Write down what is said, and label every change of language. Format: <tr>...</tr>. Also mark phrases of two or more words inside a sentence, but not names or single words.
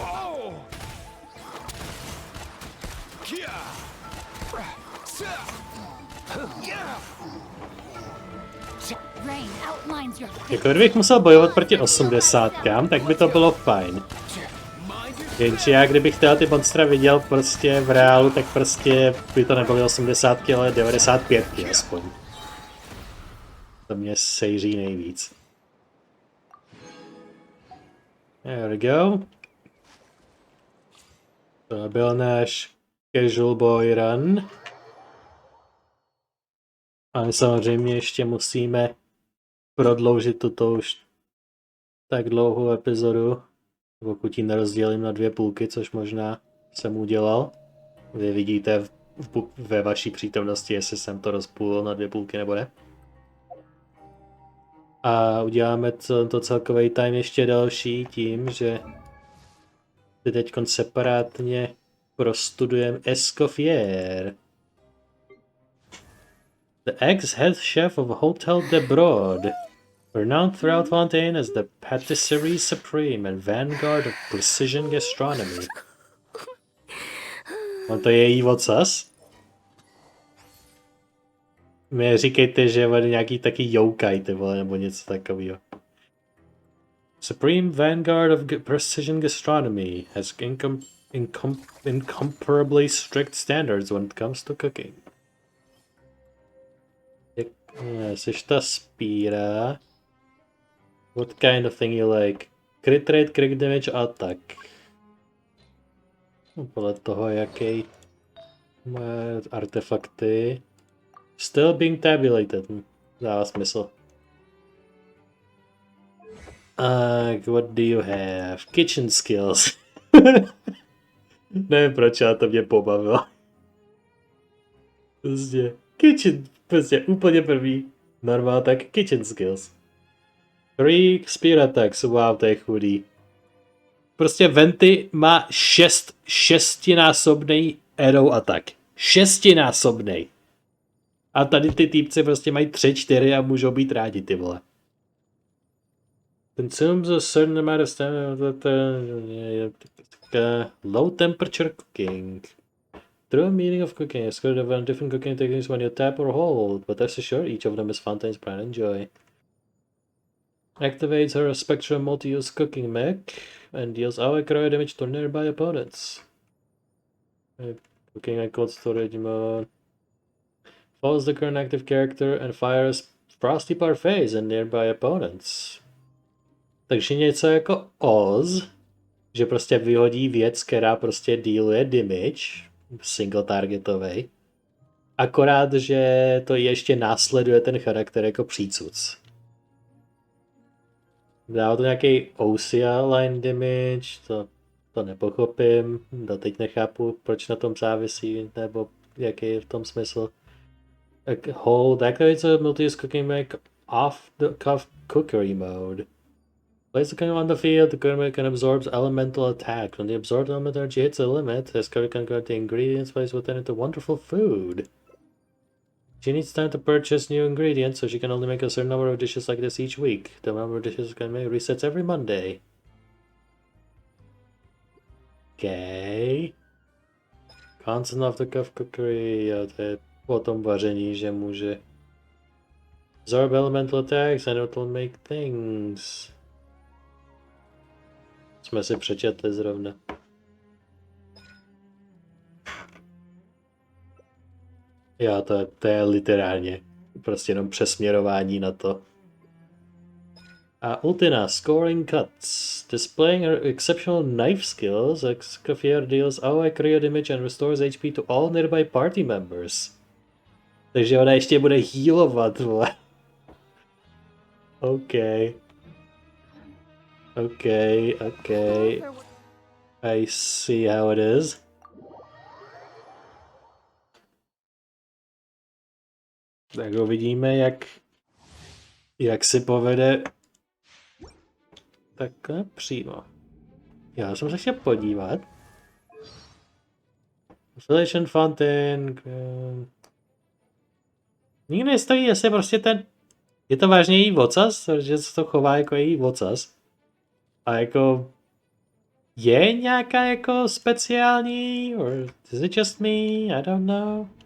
<cs>Jako kdybych musel bojovat proti 80kám, tak by to bylo fajn. Jenže já kdybych ty monstra viděl prostě v reálu, tak prostě by to nebyly 80ky, ale 95ky aspoň. To mě sejří nejvíc.</cs> <en>There we go.</en> <cs>To byl náš</cs> <en>casual boy run.</en> <cs>Ale samozřejmě ještě musíme prodloužit tuto už tak dlouhou epizodu. Pokud ji nerozdělím na dvě půlky, což možná jsem udělal. Vy vidíte ve vaší přítomnosti, jestli jsem to rozpůlil na dvě půlky nebo ne. A uděláme to celkový time ještě další tím, že Ty teďkon separátně prostudujeme Escoffier.</cs> <en>The ex-head chef of Hotel de Brod, renowned throughout Fontaine as the patisserie supreme and vanguard of precision gastronomy.</en> <cs>On to je její ocas? Mě říkejte, že je nějaký taky yokai, ty vole, nebo něco takového.</cs> <en>Supreme vanguard of precision gastronomy has incomparably strict standards when it comes to cooking.</en> <cs>Jsi ta spíra.</cs> <en>What kind of thing you like? Crit rate, crit damage, attack.</en> <cs>Podle toho, jaký má artefakty.</cs> <en>Still being tabulated.</en> <cs>Dává smysl.</cs> <en>What do you have? Kitchen skills.</en> <cs>Nevím proč, ale to mě pobavilo. Prostě kitchen, prostě úplně první. Normál tak</cs> <en>kitchen skills. 3 spear attacks, wow,</en> <cs>to je chudý. Prostě Venti má 6násobný</cs> <en>arrow attack.</en> <cs>6násobný. A tady ty týpci prostě mají 3, 4 a můžou být rádi, ty vole.</cs> <en>Consumes a certain amount of stamina. Low temperature cooking. True meaning of cooking is good of different cooking techniques when you tap or hold, but rest assured each of them is Fontaine's pride and joy. Activates her spectrum multi-use cooking mech and deals AoE cryo damage to nearby opponents. Cooking and cold storage mode. Follows the current active character and fires frosty parfaits and nearby opponents.</en> <cs>Takže něco jako Oz, že prostě vyhodí věc, která prostě dealuje damage, single targetovej. Akorát, že to ještě následuje ten charakter jako přícuc. Dá to nějaký</cs> <en>OCA line damage,</en> <cs>to nepochopím, doteď nechápu, proč na tom závisí, nebo jaký je v tom smysl.</cs> <en>Hold activates a multi-use cooking make off the cuff cookery mode. Place the cooking on the field, the cooking can absorb elemental attack. When the absorbed elemental energy hits a limit, his cooker can convert the ingredients placed within into wonderful food. She needs time to purchase new ingredients, so she can only make a certain number of dishes like this each week. The number of dishes can make resets every Monday. Okay. Constant of the cuff cookery,</en> <cs>jo, to je o tom vaření, že může</cs> <en>absorb elemental attacks and it will make things.</en> <cs>Jsme si přečetli zrovna. Jo, to je literálně prostě jenom přesměrování na to. A Ultina,</cs> <en>scoring cuts. Displaying her exceptional knife skills, Escoffier deals AoE cryo damage and restores HP to all nearby party members.</en> <cs>Takže ona ještě bude healovat, vole.</cs> <en>OK. I see how it is.</en> <cs>Tak uvidíme, jak si povede takhle přímo. Já jsem se chtěl podívat. Affiliation Fontaine. Nikdy nestojí, jestli prostě ten... Je to vážně její ocas, že se to chová jako její ocas. A jako... Je nějaká jako speciální?</cs> <en>Or is it just me? I don't know.</en>